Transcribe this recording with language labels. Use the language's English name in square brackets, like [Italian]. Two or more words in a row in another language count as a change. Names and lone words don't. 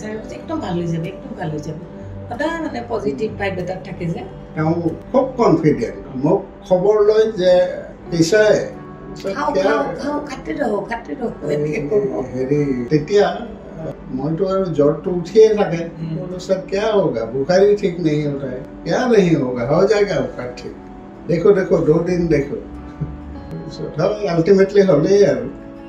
[Assamese] ছাৰে একদম ভাল হৈ যাবে, একদম ভাল হৈ যাব। সদায় মানে পজিটিভ ভাইব এটাত থাকে যে। তেওঁ খুব কনফিডেণ্ট। মোক খবৰ লয় যে পিছাই তেতিয়া মইতো আৰু জ্বৰটো উঠিয়ে থাকে। [Hindi] सर क्या होगा, बुखारी ठीक नहीं होता है, क्या नहीं होगा, हो जाएगा उसका ठीक, देखो 2 दिन देखो। अल्टीमेटली हमें यार